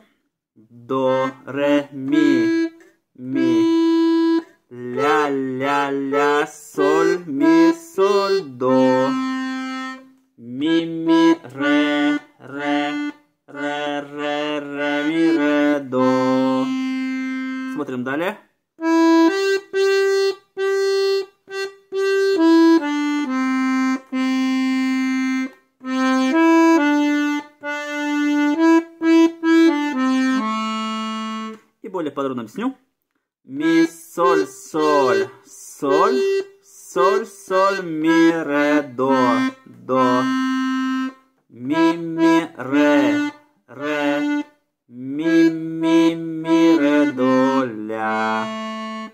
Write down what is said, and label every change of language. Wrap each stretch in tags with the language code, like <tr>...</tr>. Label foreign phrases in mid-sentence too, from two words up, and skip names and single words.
<ru>До, ре, ми, ми, ля, ля, ля, соль, ми, соль, до, ми, ми, ре, ре, ре, ре, ре, ми, ре, до. Смотрим далее. И более подробно объясню. Ми, соль, соль, соль, соль, соль, ми, ре, до, до, ми, ми, ре, ре, ми, ми, ре, до, ля.</ru>